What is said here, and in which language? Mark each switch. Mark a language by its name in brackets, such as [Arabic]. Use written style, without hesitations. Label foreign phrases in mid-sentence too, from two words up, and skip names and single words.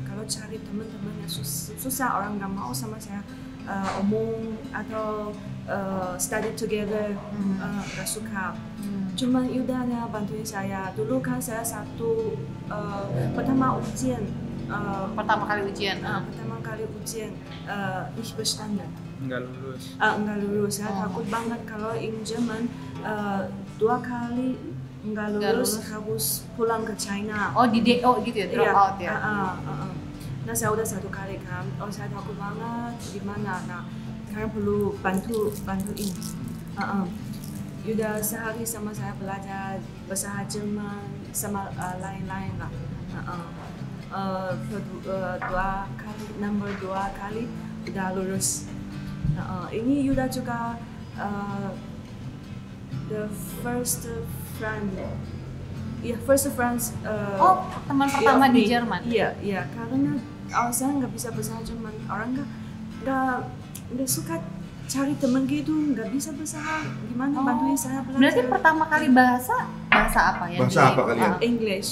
[Indonesian] Kalau cari teman-teman yang susah, orang nggak mau sama saya omong atau [English] study together, [Indonesian] nggak suka. Cuman Yudanya bantuin saya. Dulu kan saya pertama ujian. pertama kali ujian. [German] Ich bestanden. [Indonesian] Nggak lulus. Nggak lulus. Saya takut banget kalau in Jerman 2 kali nggak lulus harus pulang ke China. Oh di DO gitu ya, drop out ya. Nah saya udah 1 kali kan. Saya takut banget gimana. Nah sekarang perlu bantuin. Udah sehari sama saya belajar bahasa Jerman sama lain-lain lah. Nomor 2 kali udah lulus. [English] Ini Yuda juga the first friend. First friends. [Indonesian] Teman pertama [English] of [Indonesian] di [English] me. [Indonesian] Jerman. Iya, karena saya nggak bisa bahasa Jerman. Orang nggak suka cari teman gitu, nggak bisa bahasa. Gimana bantuin saya belajar? Berarti pertama kali bahasa apa ya? Bahasa apa kalian? [English] English.